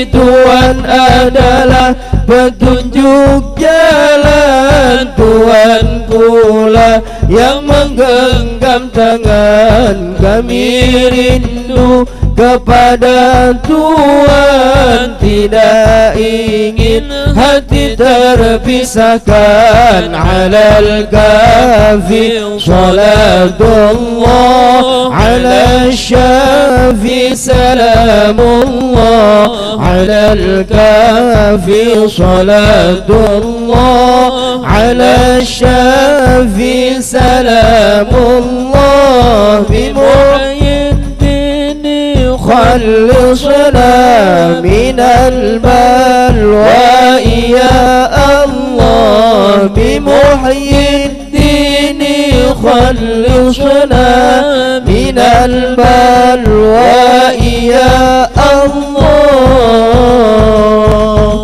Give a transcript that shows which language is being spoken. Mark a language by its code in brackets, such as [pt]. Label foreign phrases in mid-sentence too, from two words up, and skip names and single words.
[id] Tuhan adalah petunjuk jalan, Tuhan pula yang menggenggam tangan. Kami rindu kepada Tuhan, tidak ingin hati terpisahkan. [ar] على الكافي صلاة الله، على الشافي سلام الله، على الكافي صلاة الله، على الشافي سلام الله. خلصنا من البلوى يا الله، بمحيي الدين خلصنا من البلوى يا الله.